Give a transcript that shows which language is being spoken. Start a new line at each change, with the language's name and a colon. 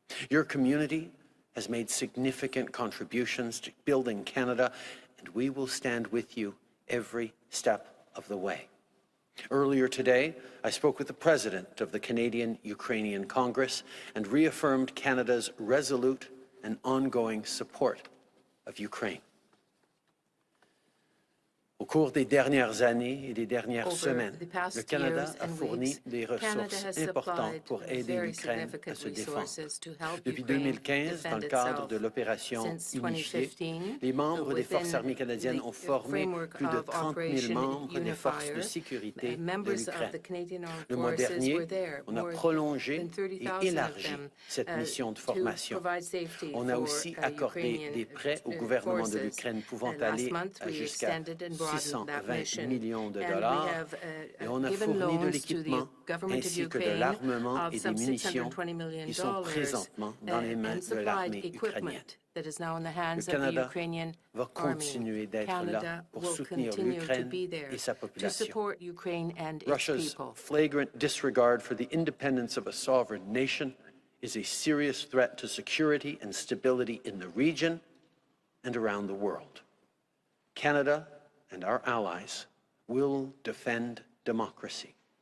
English: Your community has made significant contributions to building Canada, and we will stand with you every step of the way. Earlier today, I spoke with the President of the Canadian-Ukrainian Congress and reaffirmed Canada's resolute and ongoing support of Ukraine.
French: Au cours des dernières années et des dernières semaines, le Canada a fourni des ressources importantes pour aider l'Ukraine à se défendre. Depuis 2015, dans le cadre de l'opération unifiée, les membres des forces armées canadiennes ont formé plus de 30 000 membres des forces de sécurité de l'Ukraine. Le mois dernier, on a prolongé et élargi cette mission de formation. On a aussi accordé des prêts au gouvernement de l'Ukraine pouvant aller jusqu'à 620 millions de dollars, et on a fourni de l'équipement ainsi que de l'armement et des munitions qui sont présentement dans les mains de l'armée ukrainienne. Le Canada va continuer d'être là pour soutenir l'Ukraine et sa population.
English: Russia's flagrant disregard for the independence of a sovereign nation is a serious threat to security and stability in the region and around the world. Canada and our allies will defend democracy.